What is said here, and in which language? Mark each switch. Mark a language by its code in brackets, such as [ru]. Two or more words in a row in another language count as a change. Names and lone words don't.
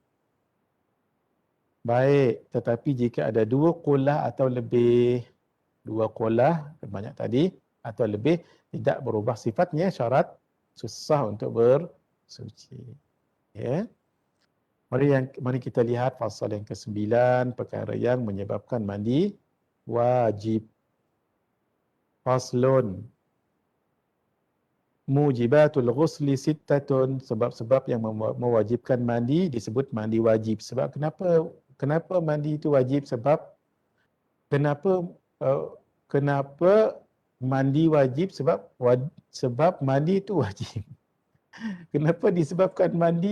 [ms] Baik, tetapi jika ada 2 qullah atau lebih, 2 qullah banyak tadi atau lebih, tidak berubah sifatnya, syarat susah untuk bersuci. Ya. Mari kita lihat pasal yang ke-9, perkara yang menyebabkan mandi wajib. [ar] فصل. موجبات الغسل ستة, [ms] sebab-sebab yang mewajibkan mandi disebut mandi wajib. Sebab kenapa mandi itu wajib? Sebab kenapa mandi wajib? Sebab mandi itu wajib. Kenapa disebabkan mandi?